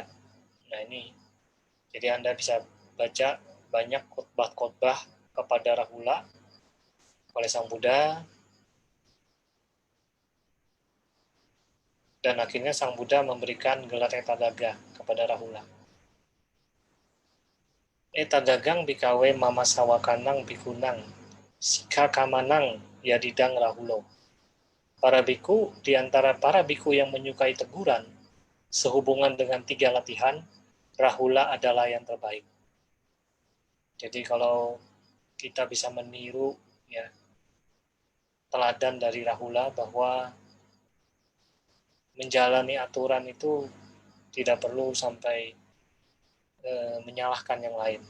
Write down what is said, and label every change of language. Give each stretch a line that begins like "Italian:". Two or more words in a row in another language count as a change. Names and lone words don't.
Indonesian: Nah ini, jadi Anda bisa baca banyak khotbah-khotbah kepada Rahula oleh Sang Buddha. Dan akhirnya Sang Buddha memberikan gelar Etadaga kepada Rahula.
Pali: Etadagang bikawe mama sawakanang bikunang, sikha kamanang yadidang Rahulo.
Indonesian: Para biku, di antara para biku yang menyukai teguran, sehubungan dengan 3 latihan, Rahula adalah yang terbaik. Jadi kalau kita bisa meniru ya teladan dari Rahula bahwa menjalani aturan itu tidak perlu sampai menyalahkan yang lain.